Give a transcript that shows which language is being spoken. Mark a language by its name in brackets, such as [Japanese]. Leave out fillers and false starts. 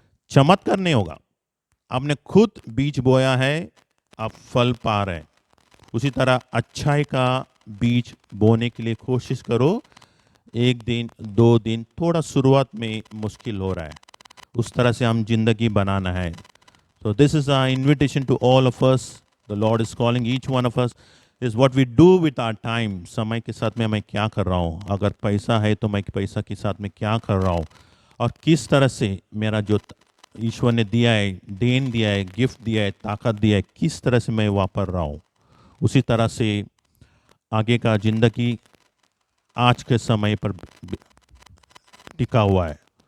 [Hindi] चमत्कार नहीं होगा, आपने खुद बीज बोया है, आप फल पा रहे हैं। उसी तरह अच्छाई का बीज बोने के लिए कोशिश करो। एक दिन, 2 दिन, थोड़ा शुरुआत में मुश्किल हो रहा है, उस तरह से हम जिंदगी बनाना है। [English] So this is our invitation to all of us. The Lord is calling each one of us. Is what we do with our time. [Hindi] समय के साथ में मैं क्या कर रहा हूँ? अगर पैसा है तो मैं पैसा के साथ में क्या कर रहा हूँ? और किस तरह से मेरा जो ईश्वर ने दिया है, देन दिया है, गिफ्ट दिया है, ताकत दिया है, किस तरह से मैं वापर रहा हूँ? उसी तरह से आगे का ज़िंदगी आज के समय पर टिका हुआ है।